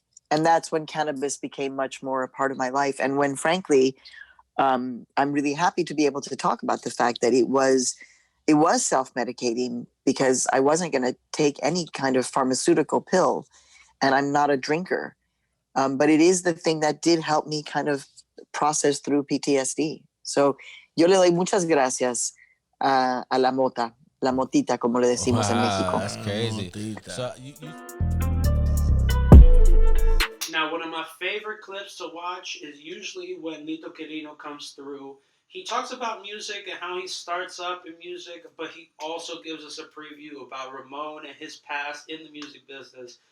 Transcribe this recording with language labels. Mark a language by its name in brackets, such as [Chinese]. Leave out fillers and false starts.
[English] And that's when cannabis became much more a part of my life. And when, frankly, I'm really happy to be able to talk about the fact that it was self-medicating, because I wasn't going to take any kind of pharmaceutical pill, and I'm not a drinker. But it is the thing that did help me kind of process through PTSD. [Spanish] So yo le doy muchas gracias a la motita, como le decimos en México. [English] That's crazy. So Now, one of my favorite clips to watch is usually when Lito Quirino comes through. He talks about music and how he starts up in music, but he also gives us a preview about Ramon and his past in the music business.